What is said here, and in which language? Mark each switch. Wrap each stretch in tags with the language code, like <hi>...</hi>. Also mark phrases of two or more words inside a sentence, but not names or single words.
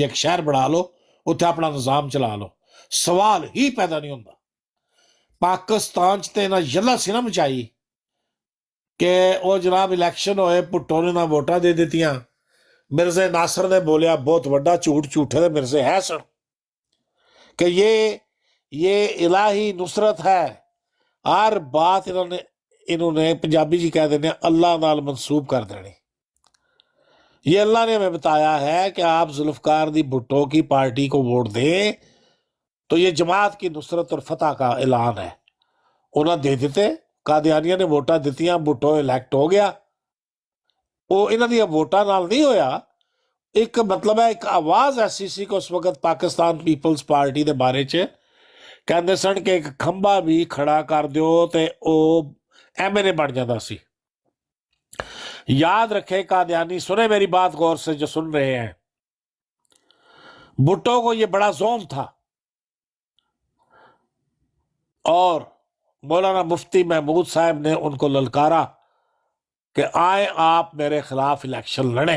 <pa>ਇੱਕ ਸ਼ਹਿਰ ਬਣਾ ਲਓ, ਉੱਥੇ ਆਪਣਾ ਨਿਜ਼ਾਮ ਚਲਾ ਲਓ, ਸਵਾਲ ਹੀ ਪੈਦਾ ਨਹੀਂ ਹੁੰਦਾ. ਪਾਕਿਸਤਾਨ 'ਚ ਤੇ ਇਹਨਾਂ ਯੱਲਾ ਸੀ ਨਾ ਮਚਾਈ ਕਿ ਉਹ ਜਨਾਬ ਇਲੈਕਸ਼ਨ ਹੋਏ, ਭੁੱਟੋ ਨੇ ਨਾ ਵੋਟਾਂ ਦੇ ਦਿੱਤੀਆਂ. ਮਿਰਜ਼ੇ ਨਾਸਰ ਨੇ ਬੋਲਿਆ ਬਹੁਤ ਵੱਡਾ ਝੂਠ, ਝੂਠੇ ਦੇ ਮਿਰਜ਼ੇ ہے سن</pa> <ur>کہ یہ الہی نصرت ہے.</ur> <pa>ہر بات انہوں نے پنجابی جی کہہ دینے اللہ نال منسوب کر دینی.</pa> <ur>یہ اللہ نے ہمیں بتایا ہے کہ آپ ذوالفقار دی بھٹو کی پارٹی کو ووٹ دیں تو یہ جماعت کی نصرت اور فتح کا اعلان ہے.</ur> <pa>انہوں نے دے دیتے, قادیانیہ نے ووٹاں دیتیاں, بھٹو الیکٹ ہو گیا. وہ انہوں نے ووٹاں نال نہیں ہویا, ایک مطلب ہے ایک آواز ایسی سی کہ اس وقت پاکستان پیپلز پارٹی دے بارے چ کہندے سن کہ ایک کھمبا بھی کھڑا کر دیو تے او ایم این اے بن جاتا سی.</pa> <ur>یاد رکھے قادیانی, سنے میری بات غور سے جو سن رہے ہیں, بھٹو کو یہ بڑا زوم تھا اور مولانا مفتی محمود صاحب نے ان کو للکارا کہ آئیں آپ میرے خلاف الیکشن لڑیں.</ur>